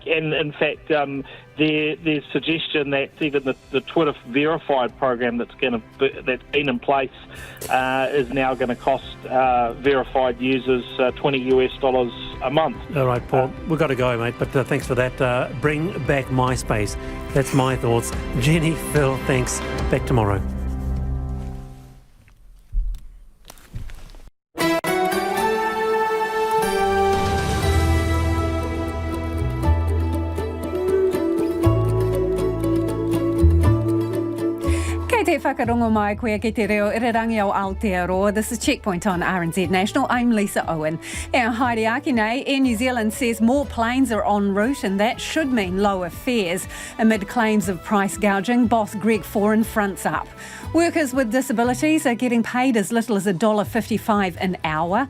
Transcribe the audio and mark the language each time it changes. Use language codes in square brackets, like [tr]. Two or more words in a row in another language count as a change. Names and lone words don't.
[en] And in fact, there's suggestion that even the Twitter verified program that's been in place is now going to cost verified users $20 a month. All right, Paul, we've got to go, mate. But thanks for that. Bring back MySpace. That's my thoughts. Jenny, Phil, thanks. Back tomorrow. [mi] Whakarongo mai koe ki te reo irirangi o Aotearoa. [en] This is Checkpoint on RNZ National. I'm Lisa Owen. [mi] Our Haere Ake nei, [en] Air New Zealand says more planes are en route and that should mean lower fares. Amid claims of price gouging, boss Greg Foran fronts up. Workers with disabilities are getting paid as little as $1.55 an hour.